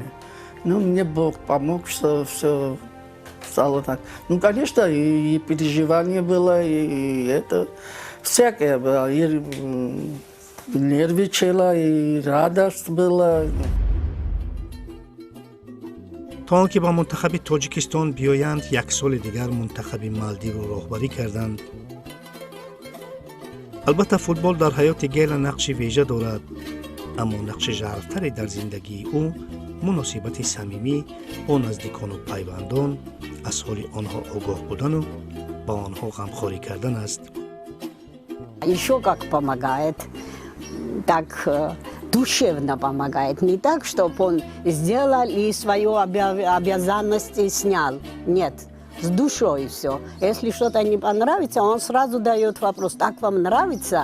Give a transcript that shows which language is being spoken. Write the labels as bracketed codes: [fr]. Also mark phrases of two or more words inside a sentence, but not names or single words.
[ru] Ну, мне Бог помог, что все стало так. Ну, конечно, и переживание было, и это всякое было. И нервничала, и радость была. [tg] то он ки ба мунтахаби Тоҷикистон биёянд, як соли дигар мунтахаби Малдивро роҳбарӣ карданд. албатта футбол дар ҳаёти Гела нақши вежа дорад, аммо нақши жарфтаре дар зиндагии ӯ муносибати самимӣ бо наздикону пайвандон, аз ҳоли онҳо огоҳ будану ба онҳо ғамхорӣ кардан аст. [ru] Еще как помогает, так душевно помогает. Не так, чтобы он сделал и свою обязанность снял. Нет, с душой все. Если что-то не понравится, он сразу дает вопрос: так вам нравится?